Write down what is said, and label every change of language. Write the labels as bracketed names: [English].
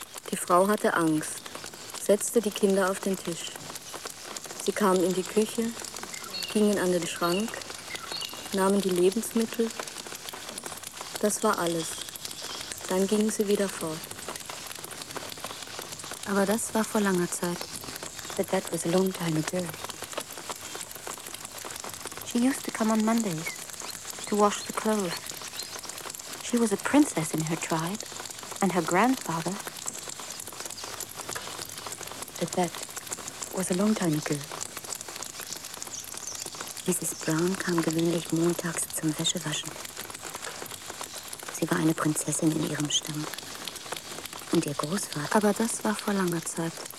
[German] Die Frau hatte Angst, setzte die Kinder auf den Tisch. Sie kamen in die Küche, gingen an den Schrank, nahmen die Lebensmittel. Das war alles. Dann gingen sie wieder fort. Aber das war vor langer Zeit. [English] But that was a long time ago. She used to come on Mondays to wash the clothes. She was a princess in her tribe, and her grandfather. But that was a long time ago. Mrs. [German] Brown kam gewöhnlich montags zum Wäschewaschen. Sie war eine Prinzessin in ihrem Stamm. Und ihr Großvater. Aber das war vor langer Zeit.